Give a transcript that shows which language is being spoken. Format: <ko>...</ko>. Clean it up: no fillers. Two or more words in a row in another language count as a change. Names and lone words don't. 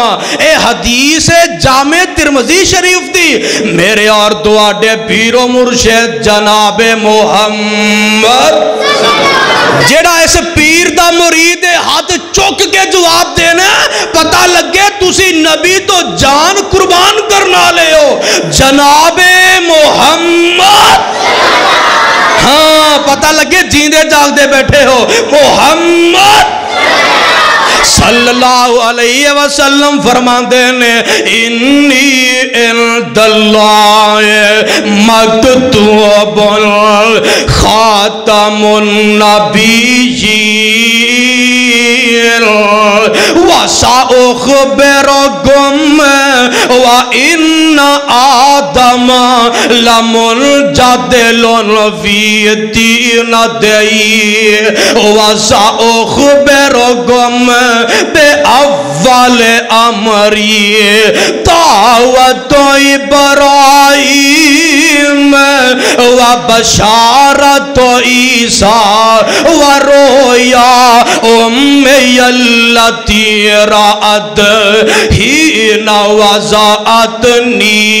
<pa>ਏ ਹਦੀਸ ਹੈ ਜਾਮੇ ਤਿਰਮਿਜ਼ੀ ਸ਼ਰੀਫ਼ ਦੀ ਮੇਰੇ ਔਰ ਦੁਆਡੇ ਪੀਰੋ ਮੁਰਸ਼ਿਦ ਜਨਾਬੇ ਮੋਹੰਮਦ ਜੇੜ੍ਹਾ ਇਸ ਪੀਰ ਦਾ ਮੁਰੀਦ ਹੈ ਹਾਥ ਚੁੱਕ ਕੇ ਜਵਾਬ ਦੇਣਾ ਪਤਾ ਲੱਗੇ ਤੁਸੀ ਨਬੀ ਤੋ ਜਾਨ ਕੁਰਬਾਨ ਕਰਨਾ ਲੇ ਹੋ ਜਨਾਬੇ ਮੋਹੰਮਦ। ਹਾਂ ਪਤਾ ਲੱਗੇ ਜੀਂਦੇ ਜਾਗਦੇ ਬੈਠੇ ਹੋ ਮੋਹੰਮਦ</pa> <ar>صلى الله عليه وسلم</ar> <pa>ਫ਼ਰਮਾਤੇ ਨੇ</pa> <ar>إني عند الله مكتوب لخاتم النبيين وسأخبركم وإن آدم لمنجدل في دينه وسأخبركم بأول أمري دعوة إبراهيم وبشارة عيسى ورؤيا أمي التي رأت حين وضعتني.</ar>